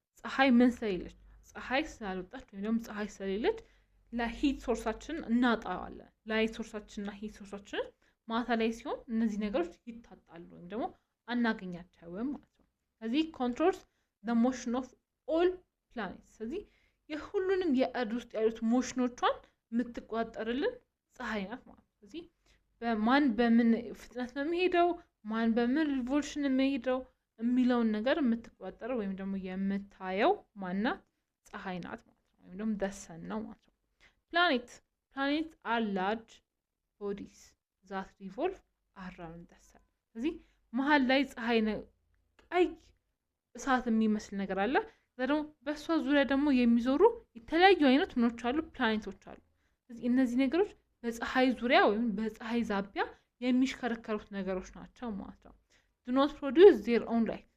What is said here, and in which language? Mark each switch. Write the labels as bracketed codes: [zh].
[am] ፀሐይ ምን ስለሌለች፣ ፀሐይ ስላልወጣች ወይም ደግሞ ፀሐይ ስለሌለች ለሂት ሶርሳችን እናጣዋለን። ላይት ሶርሳችንና ሂት ሶርሳችን ማታ ላይ ሲሆን እነዚህ ነገሮች ይታጣሉ ወይም ደግሞ አናገኛቸውም ማለት ነው። ስለዚህ [en] controls the motion of all planets. [am] ስለዚህ የሁሉንም የእርድ ውስጥ ያሉት ሞሽኖቿን የምትቆጣጠርልን ፀሐይ ናት ማለት ነው። ስለዚህ በማን በምን ፍጥነት ነው የሚሄደው፣ ማን በምን ሪቮሉሽን የሚሄደው የሚለውን ነገር የምትቆጣጠረው ወይም ደግሞ የምታየው ማናት? ፀሐይ ናት ማለት ነው። ወይም ደግሞ the sun ነው ማለት ነው። [en] planets are large bodies that revolve around the sun. [am] ስለዚህ መሀል ላይ ፀሐይ ቀይ እሳት የሚመስል ነገር አለ። ደግሞ በሷ ዙሪያ ደግሞ የሚዞሩ የተለያዩ አይነት ምኖች አሉ፣ ፕላኔቶች አሉ። ስለዚህ እነዚህ ነገሮች በፀሐይ ዙሪያ ወይም በፀሐይ ዛቢያ የሚሽከረከሩት ነገሮች ናቸው ማለት ነው። [en] do not produce their own light.